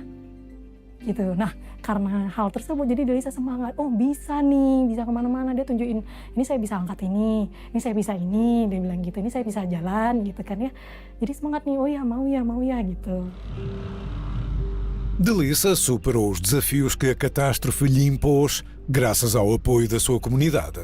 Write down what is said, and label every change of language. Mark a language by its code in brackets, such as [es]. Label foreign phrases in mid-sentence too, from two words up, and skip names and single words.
[id] Gitu. Nah karena hal tersebut jadi Delisa semangat, oh bisa nih, bisa kemana-mana. Dia tunjukin, ini saya bisa angkat ini saya bisa ini, dia bilang gitu, ini saya bisa jalan gitu kan ya. Jadi semangat nih, oh ya mau ya gitu. [pt] Delisa superou os desafios que a catástrofe lhe impôs graças ao apoio da sua comunidade.